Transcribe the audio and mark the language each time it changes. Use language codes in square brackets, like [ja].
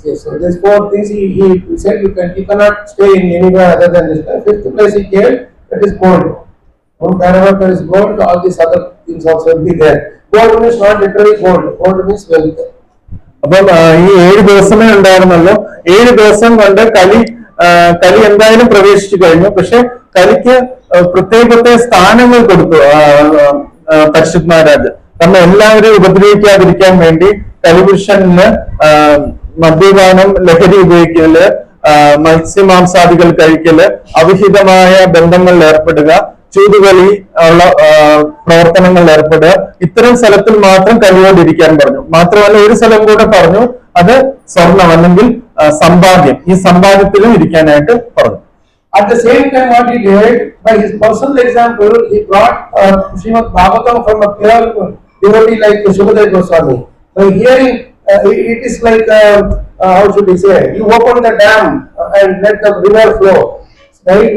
[en] Yes, so these 4 things he said you cannot stay in anywhere other than this. 5th place he gave, that is gold. Wherever there is gold, all these other things also will be there. Gold means not literally gold. Gold means wealth. [ml] അപ്പം ഈ 7 ദിവസമേ ഉണ്ടായിരുന്നല്ലോ. 7 ദിവസം കൊണ്ട് കലി എന്തായാലും പ്രവേശിച്ചു കഴിഞ്ഞു. പക്ഷെ കലിക്ക് പ്രത്യേക സ്ഥാനങ്ങൾ കൊടുത്തു പരിശുദ്ധ മഹാരാജ്. കാരണം എല്ലാവരും ഉപദ്രവിക്കാതിരിക്കാൻ വേണ്ടി കലിപുരുഷന് മദ്യപാനം, ലഹരി ഉപയോഗിക്കല്, മത്സ്യമാംസാദികൾ കഴിക്കല്, അവിഹിതമായ ബന്ധങ്ങളിൽ ഏർപ്പെടുക, ചൂതുകളി ഉള്ള പ്രവർത്തനങ്ങളിൽ ഏർപ്പെടുക, ഇത്തരം സ്ഥലത്തിൽ മാത്രം കലിയോടിരിക്കാൻ പറഞ്ഞു. മാത്രമല്ല ഒരു സ്ഥലം കൂടെ പറഞ്ഞു, അത് സ്വർണം അല്ലെങ്കിൽ സമ്പാദ്യം, ഈ സമ്പാദ്യത്തിലും ഇരിക്കാനായിട്ട് പറഞ്ഞു. [en] At the same time, what he did, by his personal example, he brought Srimad Bhagavatam from a pure devotee like Shukadeva Goswami. By hearing, it is like, how should we say, you open the dam and let the river flow. Right?